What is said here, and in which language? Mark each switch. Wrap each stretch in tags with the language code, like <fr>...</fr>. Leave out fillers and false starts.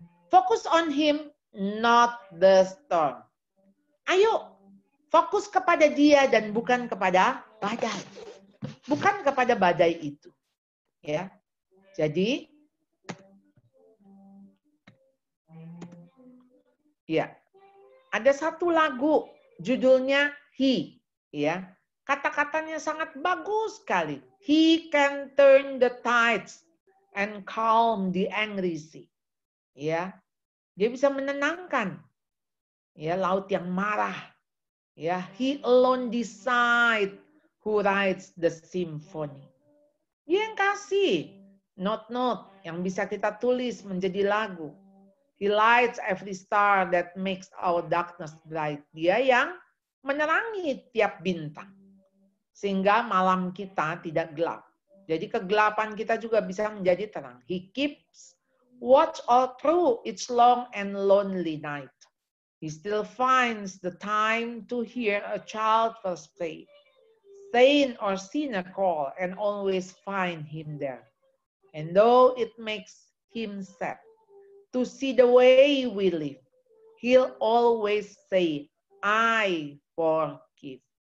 <en>Fokus on him, not the storm.</en> <id>Ayo, fokus kepada dia dan bukan kepada badai. Bukan kepada badai itu. Ya. Jadi, ya. Ada satu lagu judulnya He, ya. Kata-katanya sangat bagus sekali.</id> <en>He can turn the tides and calm the angry sea. Ya.</en> <id>Dia bisa menenangkan ya laut yang marah.</id> <en>Ya, he alone decide who writes the symphony.</en> <id>Dia yang kasih note-note yang bisa kita tulis menjadi lagu.</id> <en>He lights every star that makes our darkness bright.</en> <id>Dia yang menerangi tiap bintang. Sehingga malam kita tidak gelap. Jadi kegelapan kita juga bisa menjadi terang.</id> <en>He keeps watch all through each long and lonely night. He still finds the time to hear a child first pray. Saint or sinner call and always find him there. And though it makes him sad to see the way we live, he'll always say, I forgive.</en>